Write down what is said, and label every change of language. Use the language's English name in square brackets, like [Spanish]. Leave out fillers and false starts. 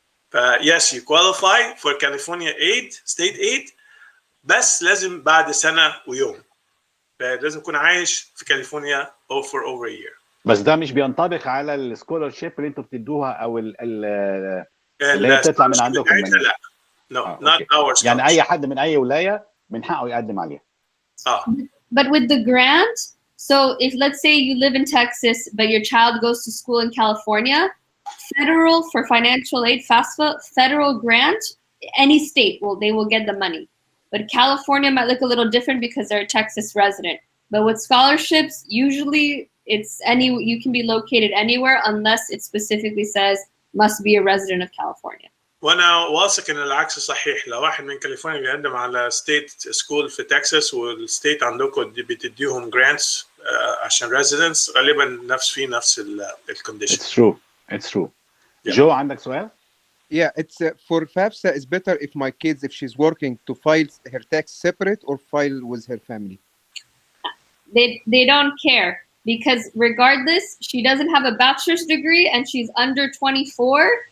[English] ف yes, you qualify for California aid, state aid, [Arabic] بس لازم بعد سنة ويوم. لازم تكون عايش في كاليفورنيا [English] for over a year. [Arabic] بس ده مش بينطبق على السكولرشيب اللي انتوا بتدوها او اللي هي بتطلع من عندكم من [English] لا no not [Arabic] أوكي. [English] our [Arabic] يعني [English] scholarship. [Arabic] اي حد من اي ولايه من حقه يقدم عليها. [English] But with the grant, so if let's say you live in Texas, but your child goes to school in California, federal for financial aid, FAFSA, federal grant, any state they will get the money. But California might look a little different because they're a Texas resident. But with scholarships, usually you can be located anywhere unless it specifically says must be a resident of California. [Arabic] وانا واثق ان العكس صحيح. لو واحد من كاليفورنيا بيقدم على ستيت سكول في تكساس والستيت عندكم بتديهم جرانتس عشان ريزيدنس، غالبا نفس الكونديشن. [English] It's true. [Arabic] جو عندك سؤال؟ [English] Yeah, it's for FAFSA is better if my kids, if she's working, to file her tax separate or file with her family. They don't care, because regardless, she doesn't have a bachelor's degree and she's under 24.